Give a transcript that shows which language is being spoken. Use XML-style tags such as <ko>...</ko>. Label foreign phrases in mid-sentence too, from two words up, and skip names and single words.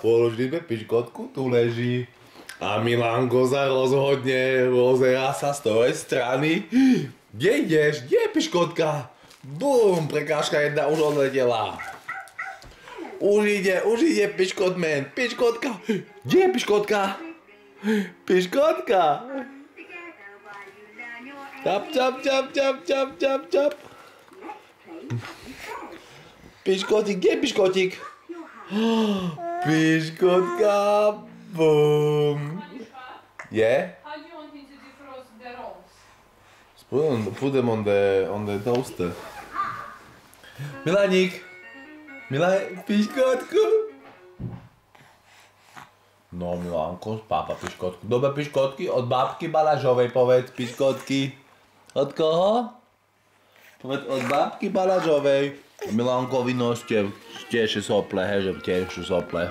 <sk>Položíme piškotku, tu leží. A Milánko sa rozhodne, rozerá sa z tvojej strany. Kde ideš? Kde je piškotka? Bum, prekážka jedna už odletela. Už ide piškotman. Piškotka. Kde je piškotka? Piškotka. Čap, čap, čap, čap, čap, čap, čap. Piškotík, kde je piškotík? Piškotka. Boom.</sk> <en>Yeah? How do you want him to defrost the rolls? Put them on the toaster.</en> <sk>Milánik. Piškotku. No Milánko, pápa piškotku. Dobre piškotky od bábky Balažovej, povedz piškotky. Od koho? Povedz od bábky Balažovej. Milánkovi noste tieši sople, že tieši sople.</sk>